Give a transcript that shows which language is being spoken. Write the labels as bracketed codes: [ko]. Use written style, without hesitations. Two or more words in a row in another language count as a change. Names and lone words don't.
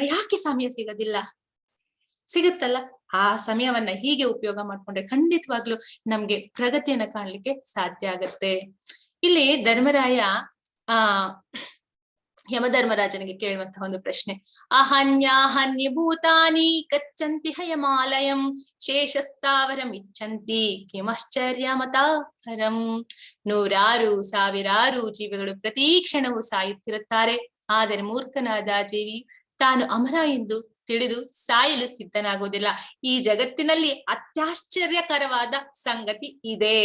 [kn] ಯಾಕೆ ಸಮಯ ಸಿಗೋದಿಲ್ಲ? ಸಿಗುತ್ತಲ್ಲ, ಆ ಸಮಯವನ್ನ ಹೀಗೆ ಉಪಯೋಗ ಮಾಡ್ಕೊಂಡ್ರೆ ಖಂಡಿತವಾಗ್ಲು ನಮ್ಗೆ ಪ್ರಗತಿಯನ್ನ ಕಾಣ್ಲಿಕ್ಕೆ ಸಾಧ್ಯ ಆಗತ್ತೆ. ಇಲ್ಲಿ ಧರ್ಮರಾಯ ಯಮಧರ್ಮರಾಜನಿಗೆ ಕೇಳುವಂತಹ ಒಂದು ಪ್ರಶ್ನೆ, [sa] ಅಹನ್ಯಾಹನ್ಯ ಭೂತಾನಿ ಗಚ್ಚಂತಿ ಹಯಮಾಲಯಂ ಶೇಷಸ್ಥಾವರಂ ಇಚ್ಛಂತಿ ಕಿಮಶ್ಚರ್ಯಮತಾಪರಂ. [kn] ನೂರಾರು ಸಾವಿರಾರು ಜೀವಿಗಳು ಪ್ರತಿ ಕ್ಷಣವೂ ಸಾಯುತ್ತಿರುತ್ತಾರೆ. ಆದರೆ ಮೂರ್ಖನಾದ ಜೀವಿ ತಾನು ಅಮರ ಎಂದು ತಿಳಿದು ಸಾಯಲು ಸಿದ್ಧನಾಗುವುದಿಲ್ಲ. ಈ ಜಗತ್ತಿನಲ್ಲಿ ಅತ್ಯಾಶ್ಚರ್ಯಕರವಾದ ಸಂಗತಿ ಇದೆ.